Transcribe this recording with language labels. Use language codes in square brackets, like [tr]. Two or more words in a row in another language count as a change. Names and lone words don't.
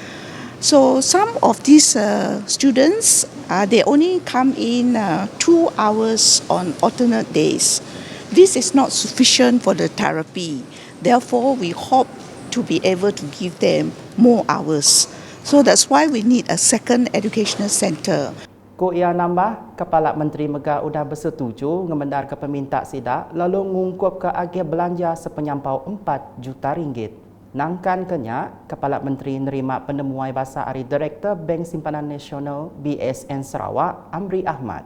[en] So some of these students, they only come in 2 hours on alternate days. This is not sufficient for the therapy. Therefore, we hope to be able to give them more hours. So that's why we need a second educational center. [iba] Ko ia nambah, Kepala Menteri Megah udah bersetuju ngemendar ke peminta sidak lalu ngungkup ke agih belanja sepenyampau 4 juta ringgit. Nangkan kenyak, Kepala Menteri nerima penemuai bahasa hari Direktur Bank Simpanan Nasional BSN Sarawak, Amri Ahmad.